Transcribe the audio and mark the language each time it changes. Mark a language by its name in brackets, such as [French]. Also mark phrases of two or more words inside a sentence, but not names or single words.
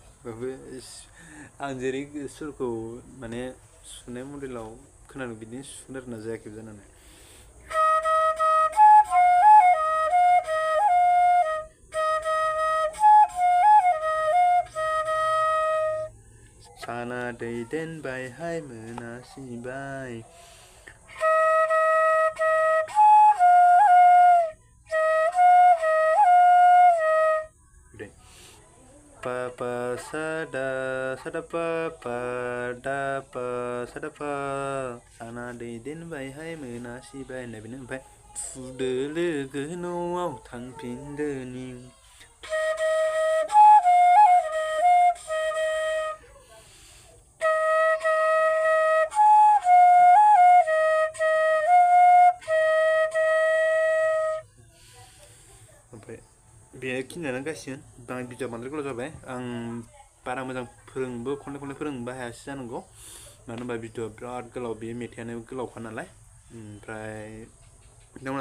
[Bodo] आं जेरै सुरखौ माने सुनाय मडेलाव खोनादों बिदिनो सुनो रोंना जायाखै जानानै साना दैदेनबायहाय मोनासिबाय pa pa sa da pa da pa sa da pa sana दैदेनबायहाय मोनासिबाय होननाय बेनो ओमफ्राय फुदो लोगो न'आव थांफिनदोनि ओमफ्राय बेखिनियानो गासिगोन बांद्राय भिडिअ बांद्राय गोलाव जाबाय आं बारा मोजां फोरोंबो खनले खनले फोरोंबो हायासै जानांगौ मानो होनबा भिडिअ बिराद गोलाव बे मेथाइआनो गोलावखा नालाय ओमफ्राय नोंथांमोना